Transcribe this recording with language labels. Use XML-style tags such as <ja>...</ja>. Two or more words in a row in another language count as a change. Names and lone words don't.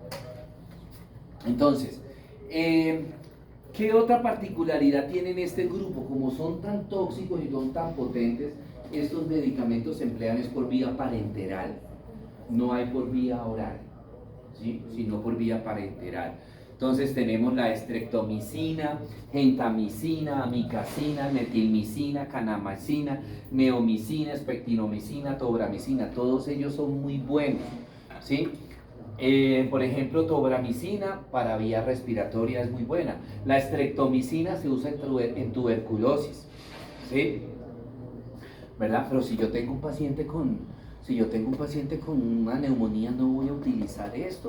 <es>Entonces, ¿qué otra particularidad tienen este grupo? Como son tan tóxicos y son tan potentes, estos medicamentos se emplean es por vía parenteral, no hay por vía oral, ¿sí? Sino por vía parenteral. Entonces tenemos la estreptomicina, gentamicina, amicacina, metilmicina, kanamicina, neomicina, espectinomicina, tobramicina, todos ellos son muy buenos, ¿sí? Por ejemplo, tobramicina para vía respiratoria es muy buena. La estreptomicina se usa en tuberculosis, ¿sí? ¿Verdad? Pero si yo tengo un paciente con una neumonía, no voy a utilizar esto.</es>